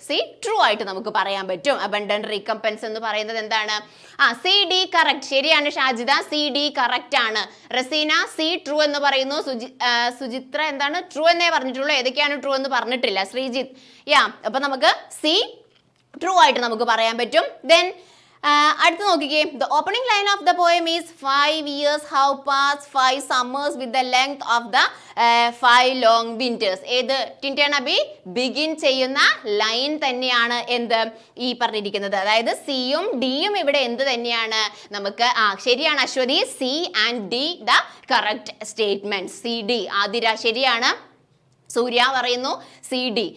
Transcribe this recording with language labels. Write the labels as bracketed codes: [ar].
[ml] C true ആയിട്ട് നമുക്ക് പറയാൻ പറ്റും. അബണ്ടന്റ് റീകമ്പൻസ് എന്ന് പറയുന്നത് എന്താണ്? സി ഡി കറക്റ്റ്, ശരിയാണ് ഷാജിദ, സി ഡി കറക്റ്റ് ആണ്. റസീന സി ട്രൂ എന്ന് പറയുന്നു. സുചിത്ര എന്താണ്? ട്രൂ എന്നേ പറഞ്ഞിട്ടുള്ളൂ, ഏതൊക്കെയാണ് ട്രൂ എന്ന് പറഞ്ഞിട്ടില്ല. ശ്രീജിത്ത് അപ്പൊ നമുക്ക് സി ട്രൂ ആയിട്ട് നമുക്ക് പറയാൻ പറ്റും. [en] then [ml] അടുത്ത് നോക്കിക്കേ, [en] The opening line of the poem is 5 years have passed 5 summers with the length of the 5 long winters. [ml] ഏത് ടിൻറ്റൻ അബി ബിഗിൻ ചെയ്യുന്ന ലൈൻ തന്നെയാണ് എന്ത് ഈ പറഞ്ഞിരിക്കുന്നത്. അതായത് സിയും ഡിയും ഇവിടെ എന്ത് തന്നെയാണ് നമുക്ക്? ശരിയാണ് [en] Ashwathi, C and D the correct statement. [ml] C D Athira ശരിയാണ്. സൂര്യ പറയുന്നു സി ഡി.